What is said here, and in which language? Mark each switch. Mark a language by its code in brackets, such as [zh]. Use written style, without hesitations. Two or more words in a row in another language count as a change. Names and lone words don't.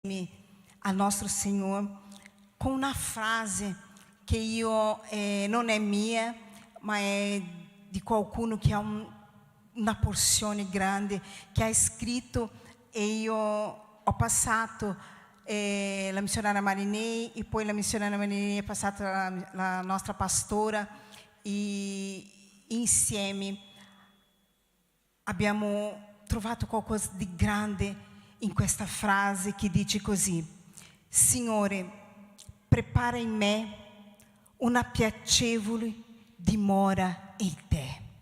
[pt] a nostro Senhor com uma frase que não é minha, mas é de qualcuno que ha uma [it] porzione grande, [pt] que ha escrito, [it] e io ho passato la missionaria Marinei, e poi la missionaria Marinei è passata la nostra pastora, e insieme abbiamo trovato qualcosa di grande in questa frase che dice così: Signore, prepara in me una piacevole dimora in te.